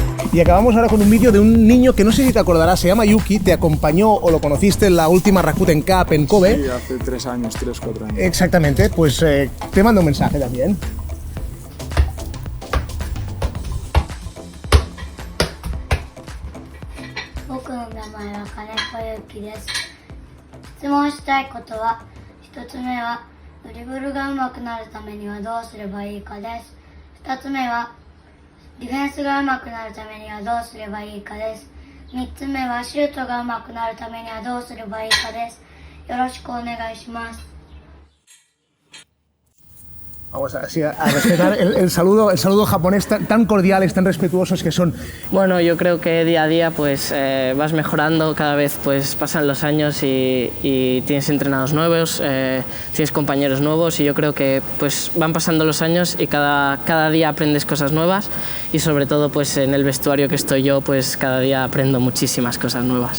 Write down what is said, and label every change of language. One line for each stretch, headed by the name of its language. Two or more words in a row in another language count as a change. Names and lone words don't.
Spanish: Y acabamos ahora con un vídeo de un niño que no sé si te acordarás, se llama Yuki, te acompañó o lo conociste en la última Rakuten Cup en Kobe. Sí, hace 3 años, 4 años. Exactamente, pues te mando un mensaje también.
Japanese: 僕の名前は金子ゆきです。質問したいことは、1つ目はドリブルが上手くなるためにはどうすればいいかです。2つ目はディフェンスが上手くなるためにはどうすればいいかです。3つ目はシュートが上手くなるためにはどうすればいいかです。よろしくお願いします。
Spanish: Vamos a respetar el saludo japonés tan cordiales, tan respetuosos que son. Bueno, yo creo que día a día pues vas mejorando, cada vez pues pasan los años y tienes entrenados nuevos, tienes compañeros nuevos y yo creo que pues van pasando los años y cada día aprendes cosas nuevas y sobre todo pues en el vestuario que estoy yo pues cada día aprendo muchísimas cosas nuevas.